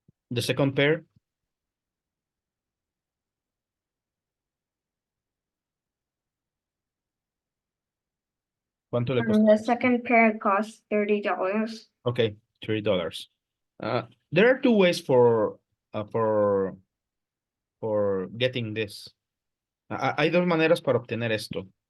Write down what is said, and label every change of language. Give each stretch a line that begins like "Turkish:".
English: The second pair,
Spanish: ¿cuánto le
English: The
Spanish: cuesta?
English: second pair costs $30. Okay, $3. There are 2 ways uh, for for getting this.
Spanish: Hay 2 maneras para obtener esto.